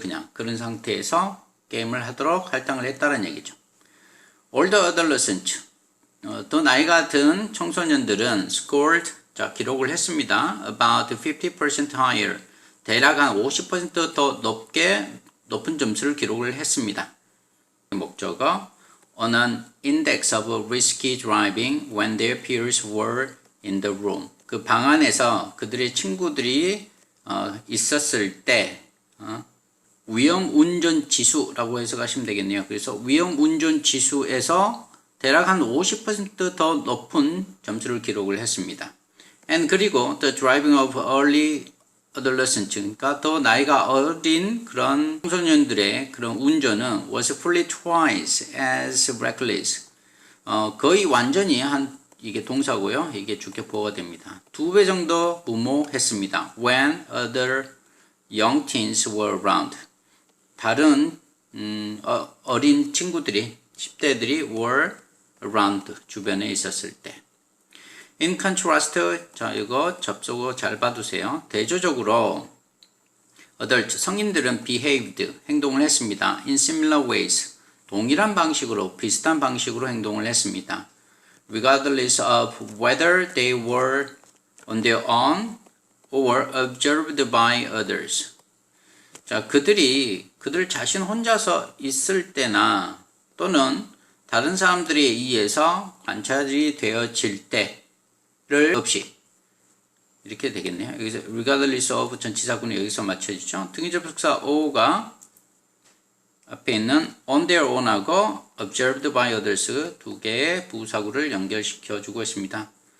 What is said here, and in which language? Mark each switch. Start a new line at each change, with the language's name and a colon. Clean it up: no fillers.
Korean: 그냥 그런 상태에서 게임을 하도록 할당을 했다는 얘기죠.
English: Older adolescents
Korean: 더 나이가 든 청소년들은 scored 자 기록을 했습니다.
English: About 50% higher
Korean: 대략 한 50% 더 높은 점수를 기록을 했습니다. 목적어
English: on an index of risky driving when their peers were in the room.
Korean: 그 방 안에서 그들의 친구들이 있었을 때 위험 운전 지수라고 해석하시면 되겠네요. 그래서 위험 운전 지수에서 대략 한 50% 더 높은 점수를 기록을 했습니다.
English: And
Korean: 그리고
English: the driving of early adolescents
Korean: 그러니까 더 나이가 어린 그런 청소년들의 그런 운전은
English: was fully twice as reckless.
Korean: 거의 완전히 이게 동사고요. 이게 주격보어가 됩니다. 2배 정도 무모했습니다.
English: When other young teens were around.
Korean: 다른 어린 친구들이 10대들이
English: were around
Korean: 주변에 있었을 때.
English: In contrast,
Korean: 자 이거 접속어 잘 봐두세요. 대조적으로 adult 성인들은 behaved 행동을 했습니다.
English: In similar ways
Korean: 동일한 방식으로 비슷한 방식으로 행동을 했습니다.
English: Regardless of whether they were on their own or observed by others.
Korean: 자 그들 자신 혼자서 있을 때나 또는 다른 사람들에 의해서 관찰이 되어질 때를 없이 이렇게 되겠네요. 여기서 regardless of 전치사구는 여기서 맞춰지죠. 등기접속사 O가 앞에 있는 on their own하고 observed by others 두 개의 부사구를 연결시켜 주고 있습니다.